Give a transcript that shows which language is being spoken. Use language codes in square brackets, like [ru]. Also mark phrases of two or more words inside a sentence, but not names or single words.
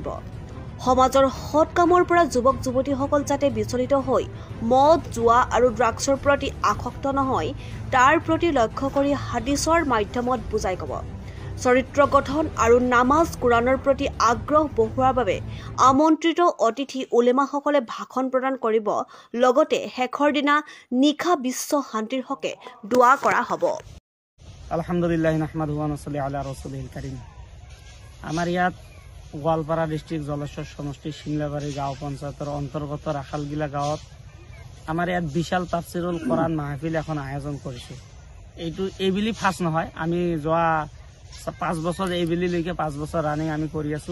[as] সমাজৰ সৎ কামৰ পৰা যুৱক যুৱতীসকল যাতে বিচলিত হৈ মদ জুৱা আৰু ড্ৰাগছৰ প্ৰতি আসক্ত নহয় তাৰ প্ৰতি লক্ষ্য কৰি হাদিছৰ মাধ্যমত বুজাই ক'ব। চৰিত্ৰ গঠন আৰু নামাজ কুৰাণৰ প্ৰতি আগ্ৰহ বঢ়োৱাৰ বাবে আমন্ত্ৰিত অতিথি উলেমাসকলে ভাষণ প্ৰদান কৰিব। লগতে শেষৰ দিনা নিশা বিশ্ব শান্তিৰ হকে দোৱা কৰা হ'ব। [ar] الحمد لله نحمده ونصلي على رسوله الكريم. [as] আমার ইয়াত গোৱালপাৰা ডিস্ট্রিক্ট জলেশ্বৰ সমষ্টি শিমলাবাৰী গাঁও পঞ্চায়তৰ অন্তৰ্গত ৰাখালগিলা গাঁৱত আমাৰ ইয়াত বিশাল তাফছিৰুল কুৰাণ মাহফিল এখন আয়োজন কৰিছোঁ। এইবুলি ফাৰ্ষ্ট নহয়, আমি যোৱা 5 বছৰ এইবুলিলৈকে 5 বছৰ ৰানিং আমি কৰি আছোঁ।